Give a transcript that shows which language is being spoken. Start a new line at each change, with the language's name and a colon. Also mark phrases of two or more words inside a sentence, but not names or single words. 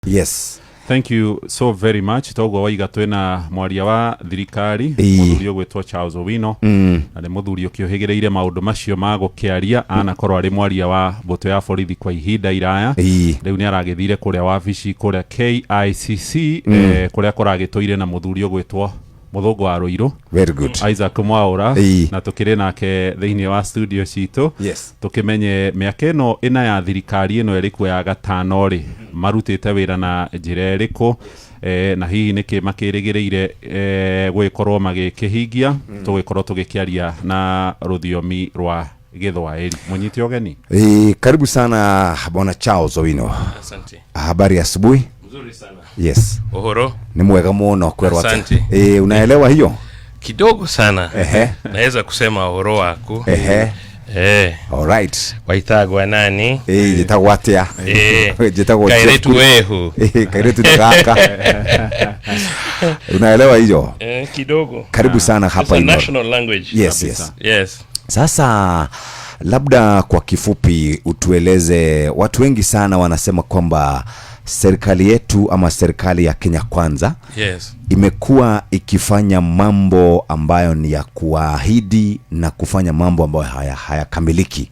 English: Yes. Thank you so very much.
Kikuyu: Togo waiga twena mwaria wa thirikari muthurio gwetwa Charles Owino na muthurio kiohegereire maundu macio mago kiaria anakorwo ari mwaria wa mboto ya borithi kwa ihinda iraya riu ni aragithire kuria wabici kuria KICC kuria koragitwire na muthurio gwetwa Muthogo wa Ruiru.
English: Very good.
Kikuyu: Isaac Mwaura na tukire nake thiini wa studio cito.
English: Yes.
Kikuyu: Tukimenye miaka ino ina ya thirikari ino erikwo ya gatano ri marutite wira na njira eriko na hihi niki makirigireire gwikorwo magikihingia tugikorwo tugikiaria na ruthiomi rwa Githwairi. Munyiti ogeni.
Swahili: Karibu sana bwana Charles Owino. Asante. Habari ya asubuhi? Mzuri sana.
English: Yes.
Kikuyu: Uhoro? Ni mwega muno kwerwa.
Swahili: Asante. Unaelewa hiyo? Kidogo sana. Naweza kusema
Kikuyu: uhoro wako.
English: All right.
Kikuyu: Waitagwa nani? Jitagwa atia. Jitagwa Kairetu wehu. Kairetu nikaka.
Swahili: Unaelewa hiyo? Kidogo. Karibu sana hapa hiyo.
English: National language. Yes.
Swahili: Sasa labda kwa kifupi utueleze, watu wengi sana wanasema kwamba serikali yetu ama serikali ya Kenya Kwanza imekuwa ikifanya mambo ambayo ni ya kuahidi na kufanya mambo ambayo hayakamiliki.